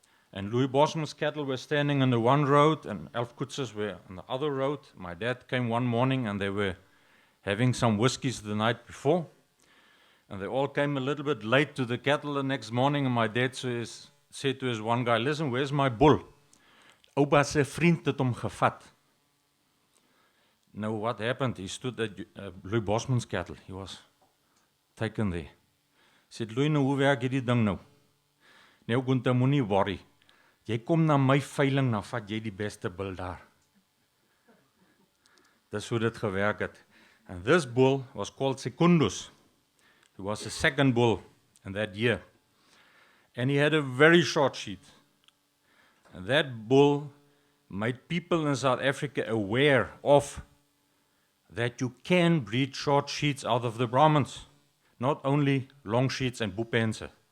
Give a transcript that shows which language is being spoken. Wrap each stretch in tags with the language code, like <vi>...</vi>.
<en>And Louis Bosman's cattle were standing on the one road and Alf Koets's were on the other road. My dad came one morning and they were having some whiskeys the night before. And they all came a little bit late to the cattle the next morning, and my dad said to his one guy, "Listen, where's my bull?</en> <af>Oupa se vriend het hom gevat."</af> <en>Now what happened? He stood at Louis Bosman's cattle. He was taken there. He said, "Louis,</en> <af>nou hoe werk hierdie ding nou? Nou Gunther, moenie worry. Jy kom na my veiling, dan vat jy die beste bull daar." Dis hoe dit gewerk het.</af> <en>And this bull was called Secundus. He was the second bull in that year. And he had a very short sheet. And that bull made people in South Africa aware of that you can breed short sheets out of the Brahmans, not only long sheets and bupense.</en>